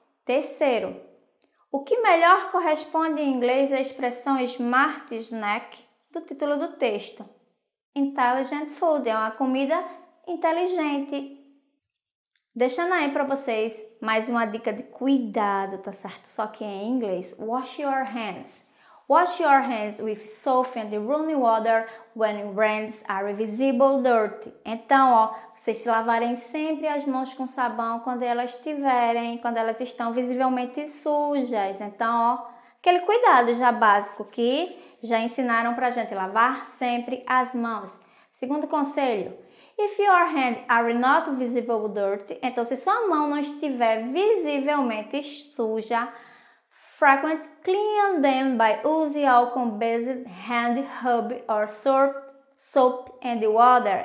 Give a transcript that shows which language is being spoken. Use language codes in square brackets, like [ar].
[pt] Terceiro, o que melhor corresponde em inglês à expressão smart snack do título do texto? [en] Intelligent food, [pt] é uma comida inteligente. Deixando aí para vocês mais uma dica de cuidado, tá certo? Só que em inglês. [en] Wash your hands. Wash your hands with soap and running water when hands are visible dirty. [pt] Então, ó, vocês lavarem sempre as mãos com sabão quando elas estão visivelmente sujas. Então, ó, aquele cuidado já básico que já ensinaram pra gente, lavar sempre as mãos. Segundo conselho, [en] if your hands are not visible dirty, [pt] então se sua mão não estiver visivelmente suja, [en] frequent clean them by using alcohol-based hand rub or soap and water.